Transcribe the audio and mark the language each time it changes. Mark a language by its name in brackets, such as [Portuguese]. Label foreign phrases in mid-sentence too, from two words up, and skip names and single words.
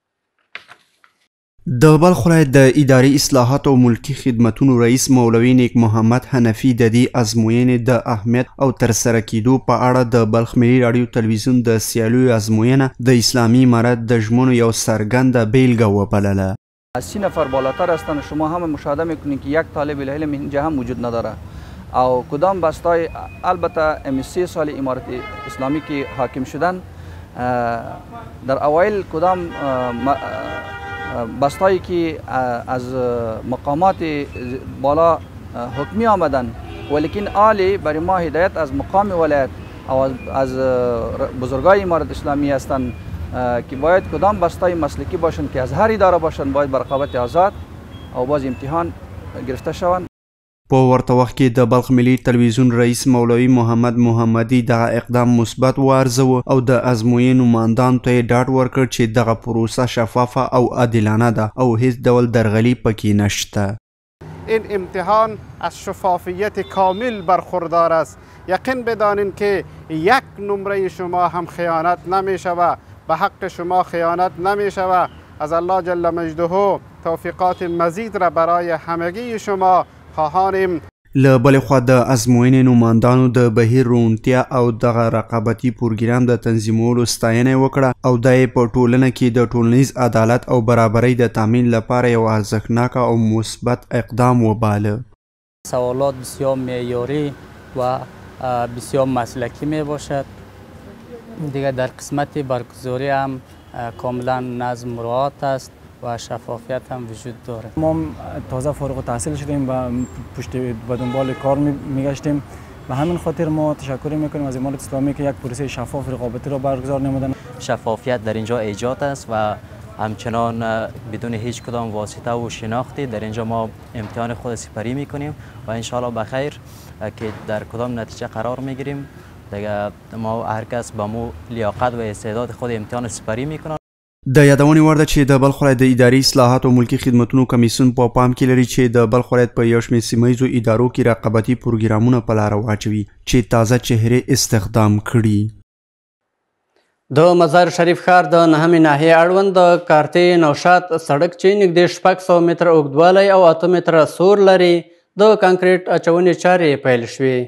[Pashto] د بلخ ولایت د اداري اصلاحات او ملکي خدمتونو رئیس مولوي نیک محمد حنفي د دې ازموینې د اهمیت او ترسره کیدو په اړه د بلخ ملي راډیو تلویزیون د سیالیو ازموینه د اسلامي امارت د ژمنو یو څرګنده بیلګه وبلله. [Persian] از 30 نفر بالاتر هستند. شما هم مشاهده میکنید که یک طالب العلم اینجا هم وجود نداره. او کدام بستای البته ام 3 سال امارت اسلامی که حاکم شدن در اوایل کدام بستایی که از مقامات بالا حکمی آمدن ولیکن آلی برای ما هدایت از مقام ولایت او از بزرگای امارت اسلامی هستند که باید کدام بستای مسلکی باشند که از هر اداره باشند باید برقابت آزاد او باز امتحان گرفته شوند. [Pashto] په ورته وخت کې د بلخ ملي تلویزیون رئیس مولوي محمد محمدي دغه اقدام مثبت وارزوه او د ازموینې نمایندانو ته یې ډاډ ورکړ چې دغه پروسه شفافه او عادلانه ده او هیڅ ډول درغلي پکې نشته. [Persian] این امتحان از شفافیت کامل برخوردار است. یقین بدانید که یک نمره شما هم خیانت نمی شود، به حق شما خیانت نمی شود. از الله جل مجده توفیقات مزید را برای همگی شما خواهانیم. [Pashto] له بلې خوا د ازموینې نمایندانو د بهیر روڼتیا او دغه رقابتي پروګرام د تنظیمولو ستاینه وکړه او دا یې په ټولنه کې د ټولنیز عدالت او برابرۍ د تامین لپاره یو ارزښتناک او مثبت اقدام وباله. [Persian] سوالات بسیار معیاری و بسیار مسلکی می باشد. دیگر در قسمت برگزاری هم کاملا نظم مراعات است و شفافیت هم وجود داره. ما تازه فارغ التحصیل شدیم و پشت به دنبال کار میگشتیم و همین خاطر ما تشکر میکنیم از امارت اسلامی که یک پروسه شفاف رقابتی را برگزار نمودن. شفافیت در اینجا ایجاد است و همچنان بدون هیچ کدام واسطه و شناختی در اینجا ما امتحان خود سپری میکنیم و انشالله بخیر که در کدام نتیجه قرار میگیریم. دیگه ما هر کس با مو لیاقت و استعداد خود امتحان سپری میکنه. [Pashto] د یادونې وړ ده چې د بلخ ولایت د اداري اصلاحاتو او ملکي خدمتونو کمیسیون په پام کې لري چې د بلخ ولایت په یو شمېر سیمه ییزو ادارو کې رقابتي پروګرامونه په لاره واچوي چې تازه چهرې استخدام کړي. د مزار شریف ښار د 9مې ناحیې اړوند د کارتې نوشاد سړک چې نږدې 600 متره اوږدوالی او 8 متره سور لري د کانکریټ اچونې چارې پیل شوې.